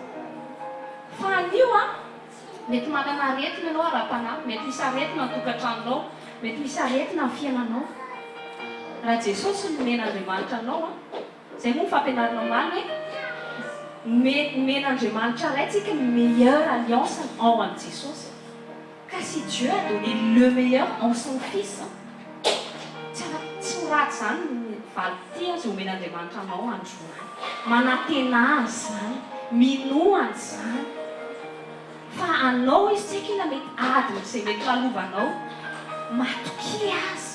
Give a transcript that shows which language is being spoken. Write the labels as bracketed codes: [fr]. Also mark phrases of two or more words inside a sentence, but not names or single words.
[mg] Fa anio mety manana aretina ianao ara-panahy, mety misy aretina ny tokantranonao, mety misy aretina ny fiainanao. Raha Jesosy no nomen'Andriamanitra anao izay moa ny fampianaranao maly hoe Men'Andriamanitra raintsika [fr] une meilleure alliance en Jesús. Car si Dieu a donné le meilleur en son Fils, [mg] tsy ho ratsy zany valy ty zay omen'Andriamanitra anao androany. Manantena azy zany, minoany zany. Fa anao izy tsy haiko na mety adiny izay mety lalovanao, matoky azy.